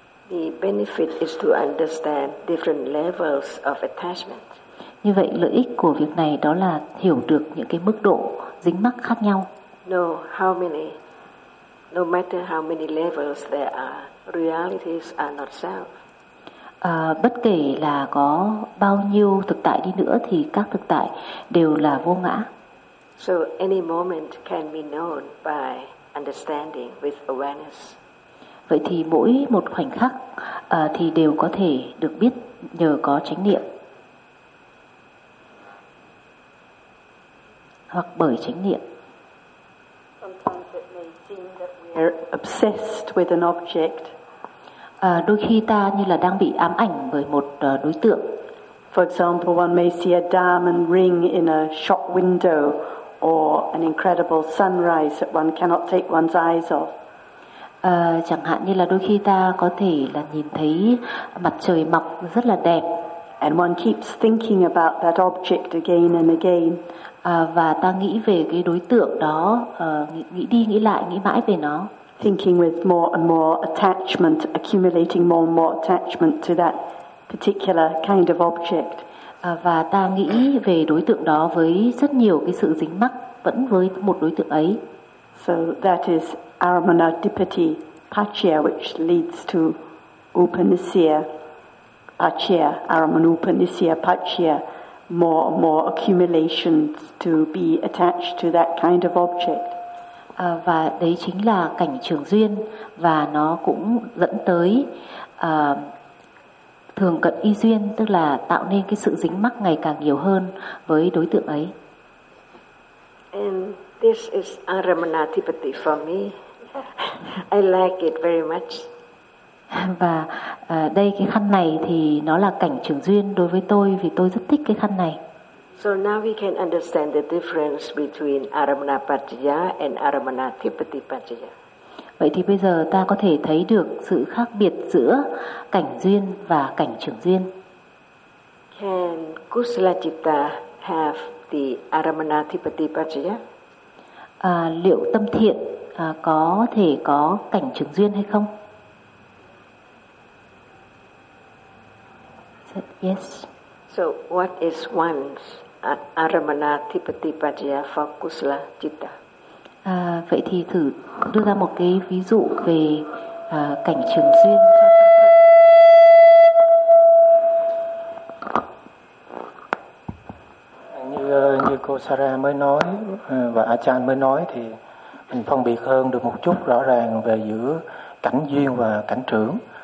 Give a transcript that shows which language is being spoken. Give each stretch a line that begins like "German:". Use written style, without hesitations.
English: The benefit is to understand different levels of attachment.
Vietnamese: Như vậy lợi ích của việc này đó là hiểu được những cái mức độ dính mắc khác nhau.
English: No matter how many levels there are, realities are not self.
Vietnamese: Bất kể là có bao nhiêu thực tại đi nữa thì các thực tại đều là vô ngã.
English: So any moment can be known by understanding with awareness.
Vietnamese: Vậy thì mỗi một khoảnh khắc thì đều có thể được biết nhờ có chánh niệm. Hoặc bởi chánh niệm.
English: Obsessed with an object.
Vietnamese: Đôi khi ta như là đang bị ám ảnh bởi một đối tượng.
English: For example, one may see a diamond ring in a shop window or an incredible sunrise that one cannot take one's eyes off.
Vietnamese: Chẳng hạn như là đôi khi ta có thể là nhìn thấy mặt trời mọc rất là đẹp.
English: And one keeps thinking about that object again and again.
Vietnamese: Và ta nghĩ về cái đối tượng đó, nghĩ đi nghĩ lại, nghĩ mãi về nó.
English: Thinking with more and more attachment, accumulating more and more attachment to that particular kind of object.
Vietnamese: Và ta nghĩ về đối tượng đó với rất nhiều cái sự dính mắc vẫn với một đối tượng ấy.
English: So that is Aramana Dipati Pachya, which leads to Upanisya Pachya, Aramana Upanisya Pachya, more and more accumulations to be attached to that kind of object.
Vietnamese: Và đấy chính là cảnh trường duyên, và nó cũng dẫn tới thường cận y duyên, tức là tạo nên cái sự dính mắc ngày càng nhiều hơn với đối tượng ấy.
English: And this is Aramana Dipati for me. I like it very much.
Vietnamese: Và đây cái khăn này thì nó là cảnh trường duyên đối với tôi, vì tôi rất thích cái khăn này.
English: So now we can understand the difference between Aramana Pachya and Aramana Dipati Pachya.
Vietnamese: Vậy thì bây giờ ta có thể thấy được sự khác biệt giữa cảnh duyên và cảnh trường duyên.
English: Can Kusala Citta have the Aramana Dipati Pachya?
Vietnamese: Liệu tâm thiện có thể có cảnh trường duyên hay không?
English: Yes. So what is one's Aramana Dipati Pachya for Kusala Citta?
Vietnamese: Vậy thì thử đưa ra một cái ví dụ về cảnh trường duyên. Như cô Sarah mới nói và Achan mới nói thì mình phân biệt hơn được một chút rõ ràng về giữa cảnh duyên và cảnh trưởng.